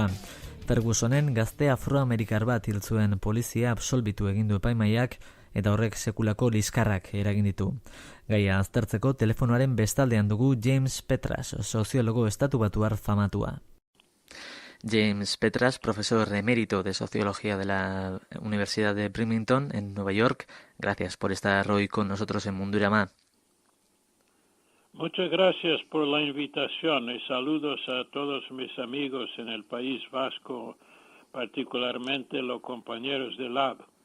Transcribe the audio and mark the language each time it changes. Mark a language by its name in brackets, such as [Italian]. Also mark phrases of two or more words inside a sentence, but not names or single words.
[Basque] Fergusonen gazte afroamerikar bat hil zuen polizia absolbitu egin du epaimahaiak eta horrek sekulako liskarrak eragin ditu. Gaia aztertzeko telefonoaren bestaldean dugu James Petras, soziologo estatu batuar famatua. James Petras, [Spanish] profesor emérito de Sociología de la Universidad de Birmingham en Nueva York. Gracias por estar hoy con nosotros en Mundurama. Muchas gracias por la invitación y saludos a todos mis amigos en el País Vasco, particularmente los compañeros de lab.